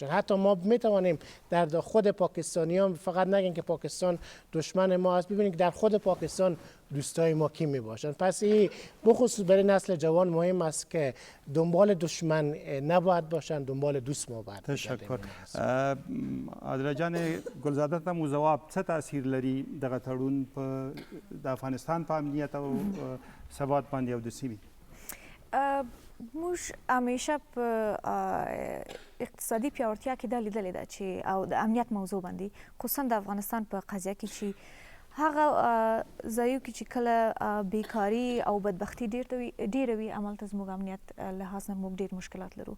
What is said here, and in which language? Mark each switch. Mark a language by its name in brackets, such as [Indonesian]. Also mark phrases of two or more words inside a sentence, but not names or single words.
[Persian] حتی ما میتوانیم در خود پاکستانیان فقط نگیم که پاکستان دشمن ما است، ببینیم که در خود پاکستان دوستای ما کی می باشند. پس این بخصوص برای نسل جوان مهم است که دنبال دشمن نباید باشند، دنبال دوست ما باید. تشکر. [Pashto] عادله جان ګلزاده ته مو ځواب څه تاثیر لري دغه تړون په د افغانستان په امنیت او ثبات باندې او د سیمې؟ موږ همیشه په اقتصادي پیاوړتیا کې دا لیدلې ده چې او د امنیت موضوع باندې خصوصا د افغانستان په قضیه کې چې هغه ځایو کې چې کله بیکاري او بدبختي ډېره وي همالته زموږ امنیت لحاظ نه موږ ډېر مشکلات لرو.